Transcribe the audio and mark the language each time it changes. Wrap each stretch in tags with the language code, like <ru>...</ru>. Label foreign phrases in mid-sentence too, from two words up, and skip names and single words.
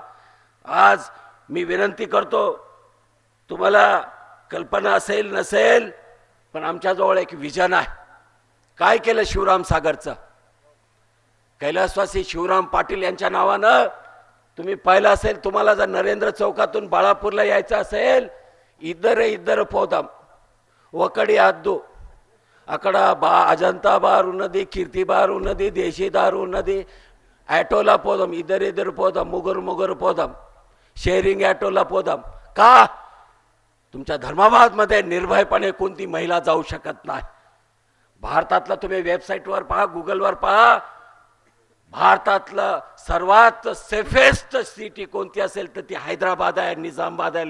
<mr>आज मी विनंती करतो, तुम्हाला कल्पना असेल नसेल, पण आमच्याजवळ एक विजन आहे. काय केलं शिवराम सागरचं? कैलासवासी शिवराम पाटील यांच्या नावानं तुम्ही पाहिलं असेल. तुम्हाला जर नरेंद्र चौकातून बाळापूरला यायचं असेल,</mr> <te>इधर पोदाम ఒకడి అద్దు అక్కడ అజంతా బార్ ఉన్నది, కీర్తి బార్ ఉన్నది, దేశీ దారు ఉన్నది. ఆటోలా పోదాం, ఇద్దరు పోదాం, ముగ్గురు పోదాం,</te> <mr>शेअरिंग ॲटोला पोदाम. का? तुमच्या धर्माबादमध्ये निर्भयपणे कोणती महिला जाऊ शकत नाही. भारतातलं तुम्ही वेबसाईटवर पहा, गुगलवर पहा, भारतातलं सर्वात</mr> <en>safest city</en> <mr>कोणती असेल तर ती हैदराबाद आहे, निजामाबाद आहे.</mr>